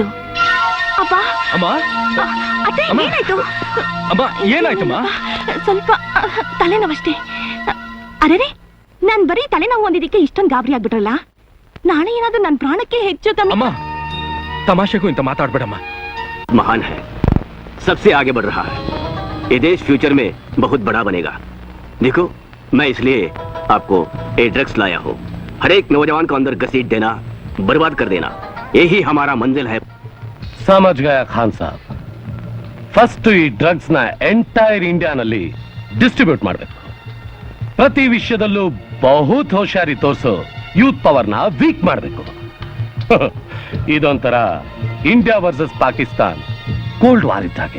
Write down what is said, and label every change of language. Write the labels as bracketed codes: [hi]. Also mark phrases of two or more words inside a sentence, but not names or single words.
[kn] ಅಪ್ಪ. ಅಮ್ಮ, ಅತ್ತೆ, ಅಮ್ಮ. ಏನಾಯ್ತು? ಅಮ್ಮ, ಏನಾಯ್ತಮ್ಮ? ಸ್ವಲ್ಪ ತಲೆನೋವಷ್ಟೇ. ಅರೆ, ನಾನ್ ಬರೀ ತಲೆನೋವು ಒಂದಿದ್ದಕ್ಕೆ ಇಷ್ಟೊಂದು ಗಾಬರಿ ಆಗ್ಬಿಟ್ರಲ್ಲ. ನಾಳೆ ಏನಾದ್ರೂ ನನ್ ಪ್ರಾಣಕ್ಕೆ ಹೆಚ್ಚು ಕಮ್ಮಿ. ಅಮ್ಮ, ತಮಾಷೆಗೂ ಇಂತ ಮಾತಾಡ್ಬೇಡಮ್ಮ. [hi] महान है, सबसे आगे बढ़ रहा है. ये देश फ्यूचर में बहुत बड़ा बनेगा. देखो, मैं इसलिए आपको ये ड्रग्स लाया हूँ. हर एक नौजवान को अंदर घसीट देना, बर्बाद कर देना, यही हमारा मंजिल है. समझ गया खान साब. [kn] ಫಸ್ಟ್ ಈ ಡ್ರಗ್ಸ್ ನ ಎಂಟೈರ್ ಇಂಡಿಯಾನಲ್ಲಿ ಡಿಸ್ಟ್ರಿಬ್ಯೂಟ್ ಮಾಡಬೇಕು. ಪ್ರತಿ ವಿಷಯದಲ್ಲೂ [hi] बहुत होशियारी [kn] ತೋರಿಸೋ [en] youth power [kn] ನ ವೀಕ್ ಮಾಡಬೇಕು. ಇದೊಂಥರ [en] India versus Pakistan cold war [kn] ಇದ್ದಾಗೆ.